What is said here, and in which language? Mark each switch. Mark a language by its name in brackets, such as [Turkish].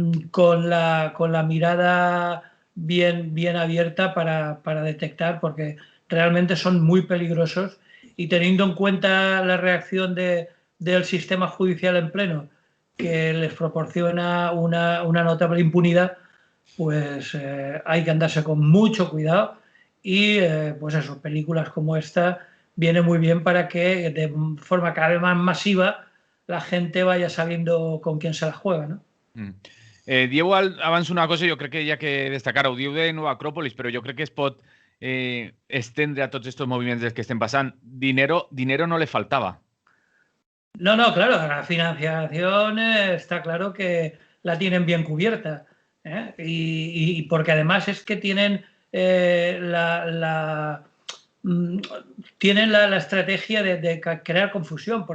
[Spanish] con la mirada bien abierta para detectar, porque realmente son muy peligrosos, y teniendo en cuenta la reacción del sistema judicial en pleno, que les proporciona una notable impunidad, pues hay que andarse con mucho cuidado y pues eso, películas como esta viene muy bien para que de forma cada vez más masiva la gente vaya sabiendo con quién se la juega, ¿no? [Catalan] Diego avança una cosa, jo crec que hi ha que destacar, ho diu de Nova Acrópolis, però jo crec que es pot estendre a tots estos moviments dels que estem passant. [Spanish] Dinero no le faltaba. No, claro, la financiación está claro que la tienen bien cubierta, ¿eh? Y porque además es que tienen tienen la estrategia de crear confusión.